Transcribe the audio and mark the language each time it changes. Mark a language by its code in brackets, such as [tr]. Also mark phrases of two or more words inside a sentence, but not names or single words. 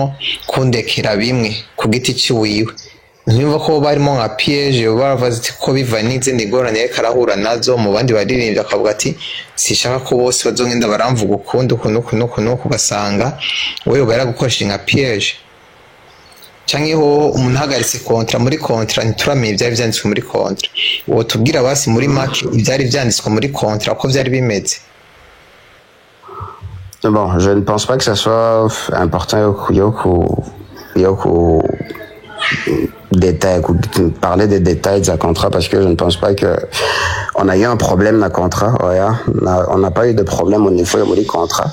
[rn] kundekera bimwe ku giti ciwiwe ntimva ko barimo nka piège baravuze ko biva n'izindi ngorane reka arahura nazo mu bandi baririmbye akavuga ati sishaka ko bose bazongenda baramvuga ukundi ukuntu ugasanga wewe baragukoresha nka piège cyangwa ho umuntu ahagaritse contrat muri contrat ntituramenya ibyari byanditswe muri contrat uwo tubwira basi muri make ibyari byanditswe muri contrat uko byari bimeze. [fr] Bon, je ne pense pas que ça soit important parler des détails d'un contrat parce que je ne pense pas que on a eu un problème d'un contrat. Ouais, on n'a pas eu de problème au niveau du contrat.